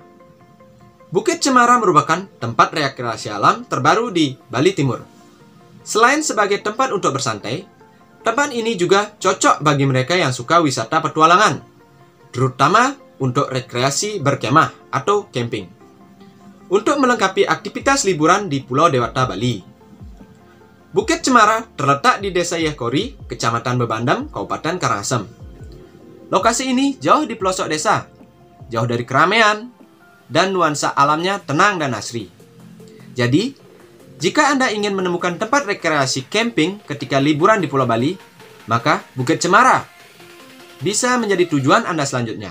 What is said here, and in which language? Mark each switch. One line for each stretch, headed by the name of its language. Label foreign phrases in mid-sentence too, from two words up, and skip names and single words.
Indonesian: Bukit Cemara merupakan tempat rekreasi alam terbaru di Bali Timur. Selain sebagai tempat untuk bersantai, tempat ini juga cocok bagi mereka yang suka wisata petualangan, terutama untuk rekreasi berkemah atau camping. Untuk melengkapi aktivitas liburan di Pulau Dewata, Bali. Bukit Cemara terletak di Desa Yehkori, Kecamatan Bebandem, Kabupaten Karangasem. Lokasi ini jauh di pelosok desa, jauh dari keramaian, dan nuansa alamnya tenang dan asri. Jadi, jika Anda ingin menemukan tempat rekreasi camping ketika liburan di Pulau Bali, maka Bukit Cemara bisa menjadi tujuan Anda selanjutnya.